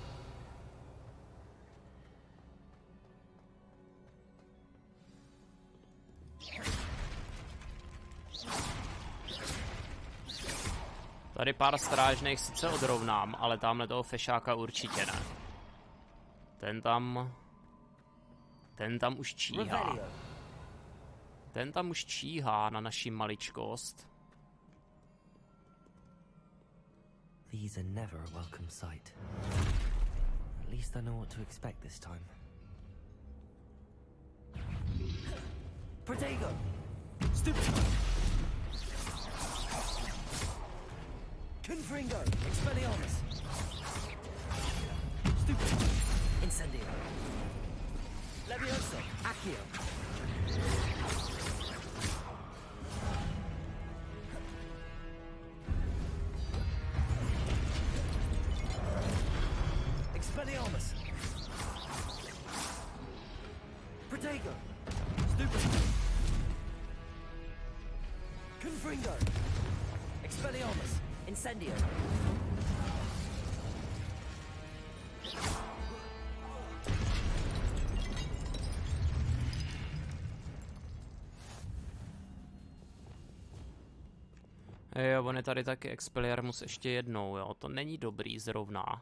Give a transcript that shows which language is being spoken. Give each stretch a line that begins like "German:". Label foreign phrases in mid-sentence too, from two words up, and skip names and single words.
Czech: Tady pár strážných sice odrovnám, ale tamhle toho fešáka určitě ne. Ten tam už číhá. Ten tam už číhá na naši maličkost.
English: These are never a welcome sight. At least I know what to expect this time.
Czech: Protego! Stupid! Confringo! Expelliarmus! Stupid! Incendio! Levioso! Accio! Expelliarmus! Protego! Stupid! Confringo! Expelliarmus! Incendio! Jo, on je tady taky Expelliarmus ještě jednou, jo, to není dobrý zrovna.